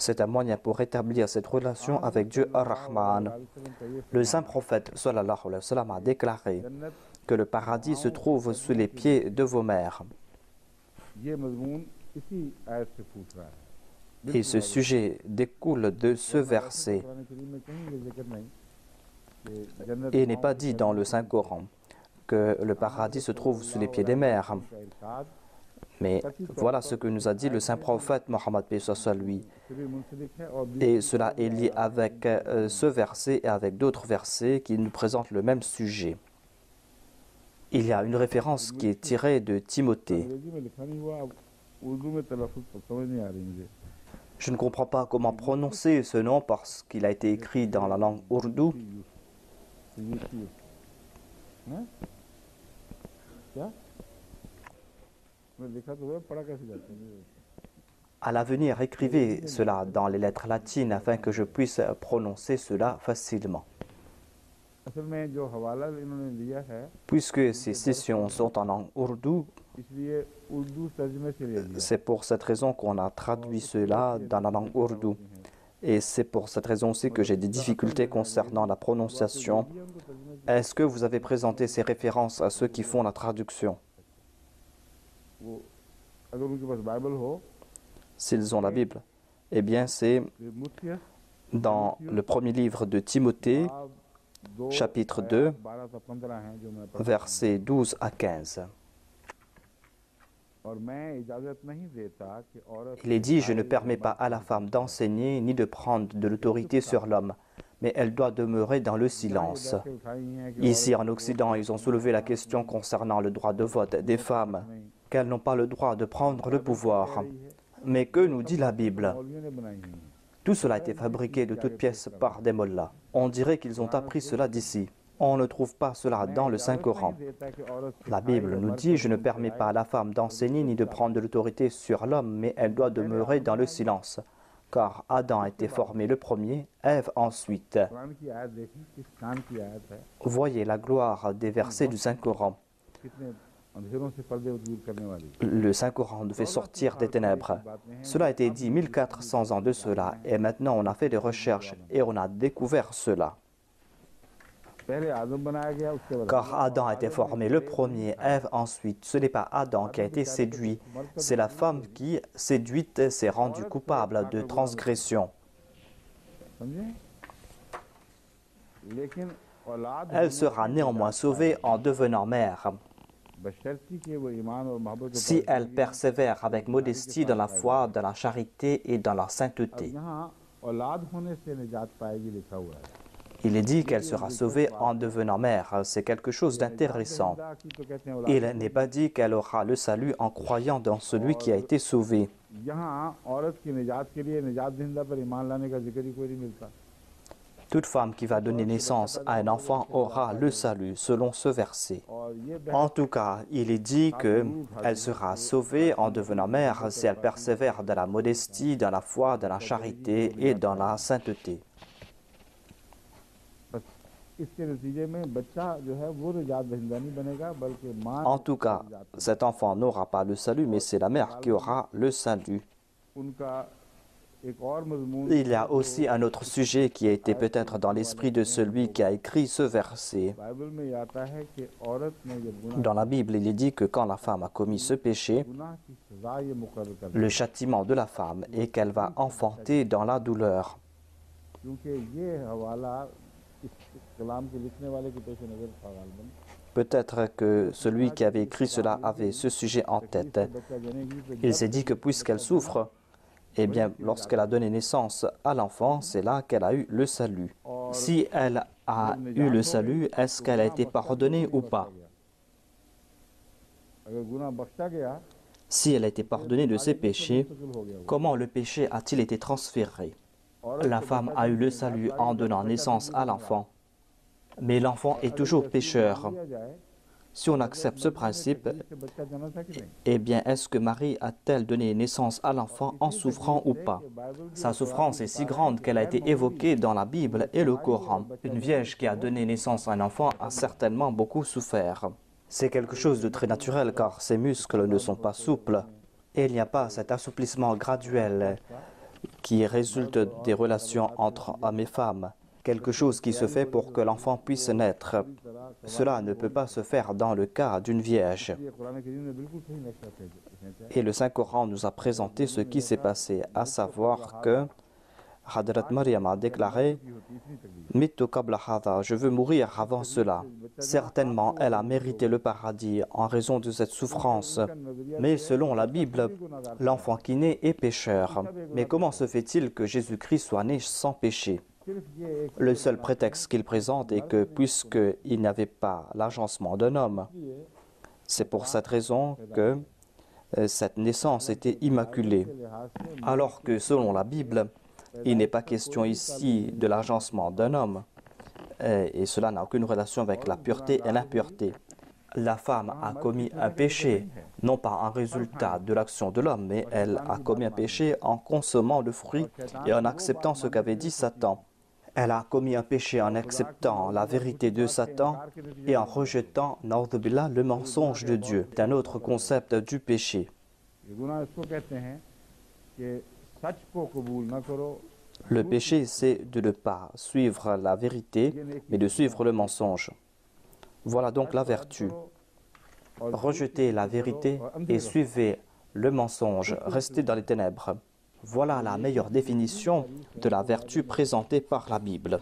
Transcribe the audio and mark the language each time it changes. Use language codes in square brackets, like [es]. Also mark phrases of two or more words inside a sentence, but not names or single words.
[fr] C'est un moyen pour établir cette relation avec Dieu Ar-Rahman. [ur] है। [fr] Le saint prophète [ar] صلى الله عليه وسلم [fr] a déclaré [ur] जन्नत [fr] que le paradis se trouve sous les pieds de vos mères. [ur] یہ مضمون اسی آیت سے پوچھ رہا ہے. [fr] Et ce sujet découle de ce verset [ur] قرآن کریم میں کہیں یہ ذکر نہیں کہ جنت [fr] et n'est pas dit dans le Saint-Coran que le paradis se trouve sous les pieds des mères. [ur] کا ارشاد [fr] Mais voilà ce que nous a dit le saint prophète Mohammed paix soit sur lui. [ur] سے بھی منسلک ہے اور [fr] Et cela est lié avec ce verset et avec d'autres versets qui nous présentent le même sujet. Il y a une référence qui est tirée de Timothée. [ur] انگریزی میں لکھا نہیں ہوا، اب اردو میں تلفظ سمجھ نہیں آ رہی مجھے. [fr] Je ne comprends pas comment prononcer ce nom parce qu'il a été écrit dans la langue ourdou. [ur] हैं? کیا میں لکھا تو ہوا، پڑھا کیسے جاتا ہے? [fr] À l'avenir, écrivez cela dans les lettres latines afin que je puisse prononcer cela facilement. [ur] اصل میں جو حوالہ انہوں نے لیا ہے [fr] Puisque ces sessions sont en langue ourdou, [ur] اس لیے اردو ترجمے سے لے لیا. [fr] c'est pour cette raison qu'on a traduit cela dans la langue ourdou. Et c'est pour cette raison aussi que j'ai des difficultés concernant la prononciation. [ur] ان کو ترجمے [fr] Est-ce que vous avez présenté ces références à ceux qui font la traduction? [ur] وہ اگر ان کے پاس بائبل ہو [fr] S'ils ont la Bible. Eh bien, c'est [ur] मुख्य [fr] dans le premier livre de Timothée, [ur] باب 2 [fr] chapitre 2, [ur] 12 سے 15 ہیں جو میں پڑھ [fr] versets 12 à 15. [ur] اور میں اجازت نہیں دیتا کہ عورت [fr] Il est dit, je ne permets pas à la femme d'enseigner ni de prendre de l'autorité sur l'homme, mais elle doit demeurer dans le silence. [ur] سے اٹھائی ہیں کہ [fr] Ici, en Occident, ils ont soulevé la question concernant le droit de vote des femmes, qu'elles n'ont pas le droit de prendre le pouvoir. Mais que nous dit la Bible? [ur] مولویوں نے بنائی ہیں [fr] Tout cela a été fabriqué de toutes pièces par des mollahs. On dirait qu'ils ont appris cela d'ici. On ne trouve pas cela dans le Saint-Coran. [ur] دیتا کہ عورت [fr] La Bible nous dit, je ne permets pas à la femme d'enseigner ni de prendre de l'autorité sur l'homme, mais elle doit demeurer dans le silence. Car Adam a été formé le premier, Ève ensuite. [ur] قرآن کی آیت دیکھی کس کان کی آیت ہے [fr] Voyez la gloire des versets du Saint-Coran. [ur] کتنے اندھیروں سے پردے دور کرنے والی [fr] Le Saint-Coran nous fait sortir des ténèbres. Cela a été dit 1400 ans de cela, et maintenant on a fait des recherches et on a découvert cela. [ur] پہلے آدم بنایا گیا اس کے بعد [fr] Car Adam a été formé le premier, Ève ensuite. Ce n'est pas Adam qui a été séduit, c'est la femme qui, séduite, s'est rendue coupable de transgression. [ur] سمجھے لیکن اولاد [fr] Elle sera néanmoins sauvée en devenant mère, [ur] بشرطی کہ وہ ایمان اور محبت کو [fr] si elle persévère avec modestie dans la foi, dans la charité et dans la sainteté. [ur] یہاں اولاد ہونے سے نجات پائے گی لکھا ہوا ہے [fr] Il est dit qu'elle sera sauvée en devenant mère. C'est quelque chose d'intéressant. [ur] خدا کی تو کہتے ہیں اولاد [fr] Il n'est pas dit qu'elle aura le salut en croyant dans celui qui a été sauvé. [ur] یہاں عورت کی نجات کے لیے نجات دہندہ پر ایمان لانے کا ذکر ہی کوئی نہیں ملتا [fr] Toute femme qui va donner naissance à un enfant aura le salut, selon ce verset. [ur] اور یہ [fr] En tout cas, il est dit qu'elle sera sauvée en devenant mère si elle persévère dans la modestie, dans la foi, dans la charité et dans la sainteté. [ur] بس اس کے نتیجے میں بچہ جو ہے وہ نجات دہندہ نہیں بنے گا بلکہ ماں [fr] En tout cas, cet enfant n'aura pas le salut, mais c'est la mère qui aura le salut. [ur] ان کا ایک اور مضمون [fr] Il y a aussi un autre sujet qui a été peut-être dans l'esprit de celui qui a écrit ce verset. [ur] بائبل میں یہ آتا ہے کہ عورت نے جب گناہ [fr] Dans la Bible, il est dit que quand la femme a commis ce péché, [ur] گناہ کی سزا یہ مقرر کر دی [fr] le châtiment de la femme est qu'elle va enfanter dans la douleur. [ur] کیونکہ یہ حوالہ اس کلام کے لکھنے والے کے پیش نظر تھا غالباً [fr] Peut-être que celui qui avait écrit cela avait ce sujet en tête. [ur] بچہ جنے گی تو [fr] Il s'est dit que puisqu'elle souffre, eh bien, lorsqu'elle a donné naissance à l'enfant, c'est là qu'elle a eu le salut. Si elle a eu le salut, est-ce qu'elle a été pardonnée ou pas? [ur] اگر گناہ بخشا گیا [fr] Si elle a été pardonnée de ses péchés, [ur] مستقل ہو گیا وہ. [fr] comment le péché a-t-il été transféré? [ur] औरत [fr] La femme a eu le salut en donnant naissance à l'enfant. Mais l'enfant est toujours pécheur. [ur] دیا جائے [fr] Si on accepte ce principe, [ur] سے بچہ جنا تھا کہ نہیں [fr] eh bien, est-ce que Marie a-t-elle donné naissance à l'enfant en souffrant ou pas? Sa souffrance est si grande qu'elle a été évoquée dans la Bible et le Coran. Une vierge qui a donné naissance à un enfant a certainement beaucoup souffert. C'est quelque chose de très naturel car ses muscles ne sont pas souples. Et il n'y a pas cet assouplissement graduel qui résulte des relations entre hommes et femmes. Quelque chose qui se fait pour que l'enfant puisse naître. Cela ne peut pas se faire dans le cas d'une vierge. [ur] یہ قرآن کریم نے بالکل صحیح نقشہ بھیجا [fr] Et le Saint-Coran nous a présenté ce qui s'est passé, à savoir que Hadrat Maryam a déclaré « [ar] متُّ قبل هذا [fr] » je veux mourir avant cela. Certainement, elle a mérité le paradis en raison de cette souffrance. Mais selon la Bible, l'enfant qui naît est pécheur. Mais comment se fait-il que Jésus-Christ soit né sans péché? [ur] صرف یہ ایک [fr] Le seul prétexte qu'il présente est que puisqu'il n'y avait pas l'agencement d'un homme, c'est pour cette raison que cette naissance était immaculée. [ur] لحاظ سے [fr] Alors que selon la Bible, il n'est pas question ici de l'agencement d'un homme. Et cela n'a aucune relation avec la pureté et l'impureté. La femme a commis un péché, non pas en résultat de l'action de l'homme, mais elle a commis un péché en consommant le fruit et en acceptant ce qu'avait dit Satan. Elle a commis un péché en acceptant la vérité de Satan et en rejetant, [ar] نعوذ بالله, [fr] le mensonge de Dieu. C'est un autre concept du péché. [ur] یہ گناہ اس کو کہتے ہیں کہ سچ کو قبول نہ کرو [fr] Le péché, c'est de ne pas suivre la vérité, mais de suivre le mensonge. Voilà donc la vertu. Rejetez la vérité et suivez le mensonge, restez dans les ténèbres. Voilà la meilleure définition de la vertu présentée par la Bible.